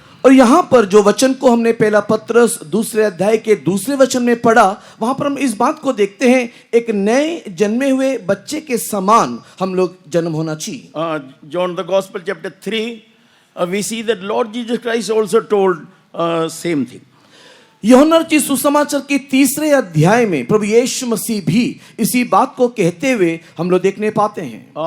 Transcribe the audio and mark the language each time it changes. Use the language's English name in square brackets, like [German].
[Hindi] और यहाँ पर जो वचन को हमने पहला पत्रस 2 अध्याय के 2 वचन में पढ़ा, वहां पर हम इस बात को देखते हैं एक नए जन्मे हुए बच्चे के समान हम लोग जन्म होना चाहिए। [English] John the Gospel chapter 3 we see that Lord Jesus Christ also told same thing. [Hindi] यूहन्ना रचित सुसमाचार के 3 अध्याय में प्रभु यीशु मसीह भी इसी बात को कहते हुए हम लोग देखने पाते हैं।